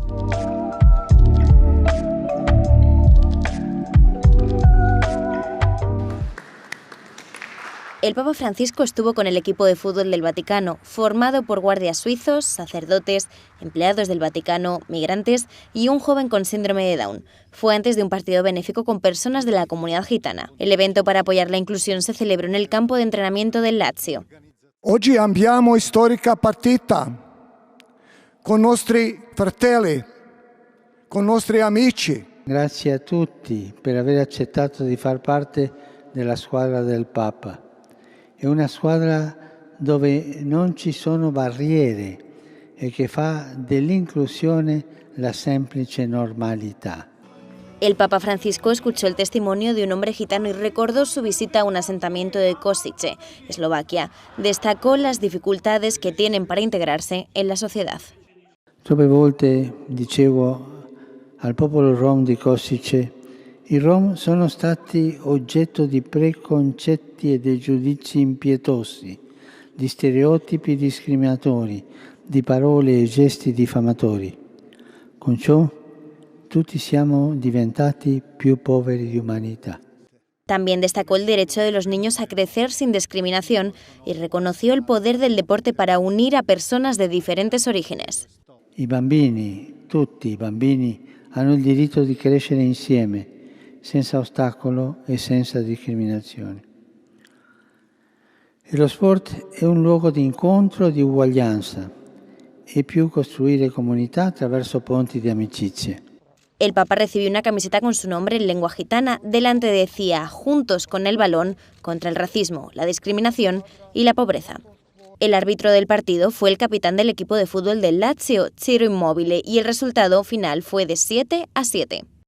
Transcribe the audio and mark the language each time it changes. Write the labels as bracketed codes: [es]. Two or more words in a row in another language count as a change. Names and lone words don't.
[es] El Papa Francisco estuvo con el equipo de fútbol del Vaticano, formado por guardias suizos, sacerdotes, empleados del Vaticano, migrantes y un joven con síndrome de Down. Fue antes de un partido benéfico con personas de la comunidad gitana. El evento para apoyar la inclusión se celebró en el campo de entrenamiento del Lazio. [it] Oggi abbiamo storica partita con nostri fratelli, con nostri amici. Grazie a tutti per aver accettato di far parte della squadra del Papa. È una squadra dove non ci sono barriere e che fa dell'inclusione la semplice normalità. [es] El Papa Francisco escuchó el testimonio de un hombre gitano y recordó su visita a un asentamiento de Košice, Eslovaquia. Destacó las dificultades que tienen para integrarse en la sociedad. [it] Troppe volte dicevo al popolo rom di Košice: i rom sono stati oggetto di preconcetti e di giudizi impietosi, di stereotipi discriminatori, di parole e gesti diffamatori. Con ciò tutti siamo diventati più poveri di umanità. [es] También destacó el derecho de los niños a crecer sin discriminación y reconoció el poder del deporte para unir a personas de diferentes orígenes. [it] I bambini, tutti i bambini, hanno il diritto di crescere insieme, senza ostacolo e senza discriminazione. E lo sport è un luogo di incontro e di uguaglianza, e più costruire comunità attraverso ponti di amicizia. [es] El Papa recibió una camiseta con su nombre en lengua gitana. Delante decía: juntos con el balón, contra el racismo, la discriminación y la pobreza. El árbitro del partido fue el capitán del equipo de fútbol del Lazio, Ciro Immobile, y el resultado final fue de 7-7.